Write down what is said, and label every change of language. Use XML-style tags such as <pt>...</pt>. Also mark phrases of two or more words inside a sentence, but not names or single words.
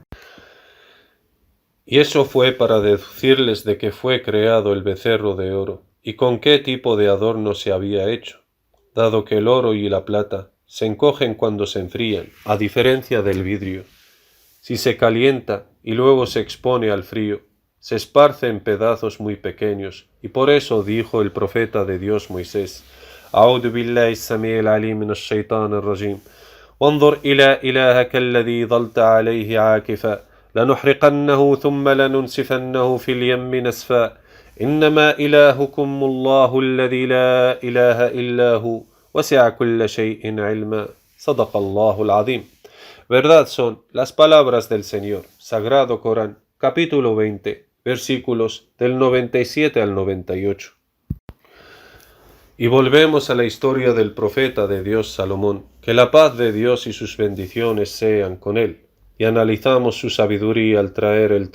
<es>Y eso fue para deducirles de que fue creado el becerro de oro, y con qué tipo de adorno se había hecho, dado que el oro y la plata se encogen cuando se enfrían, a diferencia del vidrio. Si se calienta y luego se expone al frío, se esparce en pedazos muy pequeños, y por eso dijo el profeta de Dios Moisés:</es> <ar>أعوذ بالله السميع العليم من الشيطان الرجيم وانظر إلى إلهك الذي ظلت عليه عاكفا لنحرقنه ثم لننسفنه في اليم نسفا إنما إلهكم الله الذي لا إله إلا هو وسع كل شيء علما صدق الله العظيم.</ar> <es>Verdad son las palabras del Señor. Sagrado Corán, capítulo 20, versículos del 97 al 98. Y volvemos a la historia del profeta de Dios Salomón, que la paz de Dios y sus bendiciones sean con él, y analizamos su sabiduría al traer el</es>